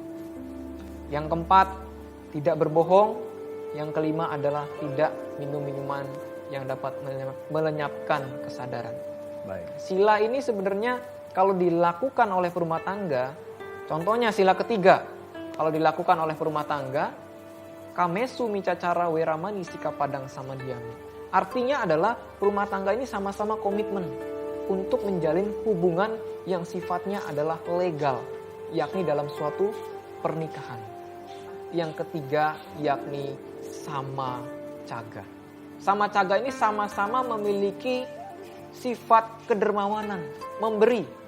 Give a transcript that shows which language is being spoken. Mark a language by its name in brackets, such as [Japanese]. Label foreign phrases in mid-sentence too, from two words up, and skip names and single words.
[Indonesian] Yang keempat, tidak berbohong. Yang kelima adalah tidak minum minuman yang dapat melenyapkan kesadaran. Baik. Sila ini sebenarnya kalau dilakukan oleh perumah tangga, contohnya sila ketiga, kalau dilakukan oleh perumah tangga, [Pali] kamesu micacara weramani sikapadang samadhyami. [Indonesian] Artinya adalah rumah tangga ini sama-sama komitmen untuk menjalin hubungan yang sifatnya adalah legal, yakni dalam suatu pernikahan. Yang ketiga yakni [Pali] sama caga. Sama caga [Indonesian] ini sama-sama memiliki sifat kedermawanan, memberi.